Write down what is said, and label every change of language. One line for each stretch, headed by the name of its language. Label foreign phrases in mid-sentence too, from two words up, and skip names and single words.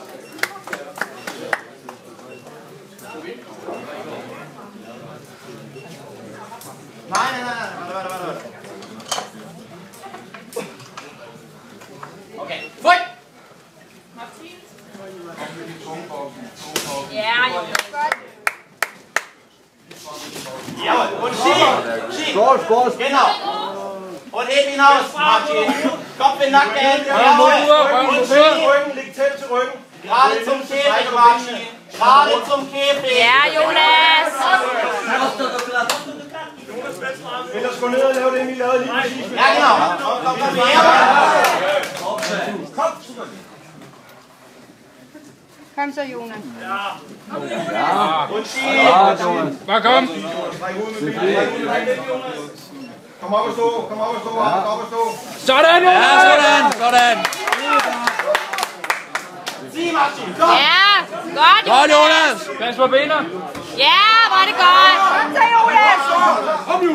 Danish: Nej. Okay, føj! Ja, Jonas.
German: Ja, und schieb!
Danish: Skål.
German: Genau! Und heb ihn aus, Martin! Kopf in Nacken, Hände, und schieb! Rücken, liegt
Danish: tæt til
German: rücken. Gerade zum Käfig, Martin! Gerade zum Käfig! Ja, Jonas!
Danish: Ellers gå ned og lave det, vi lavede lige præcis. Ja, genau! Kom her! Kom så, Jonas.
German: Und schieb!
Danish: Bare kom. Kom op og stå, kom op og stå. Sådan, Ja, Jonas! sådan. Sig, Martin, kom! Ja, godt, Godt, Jonas. Pas på benet. Ja, hvor er det godt. Kom så, Jonas.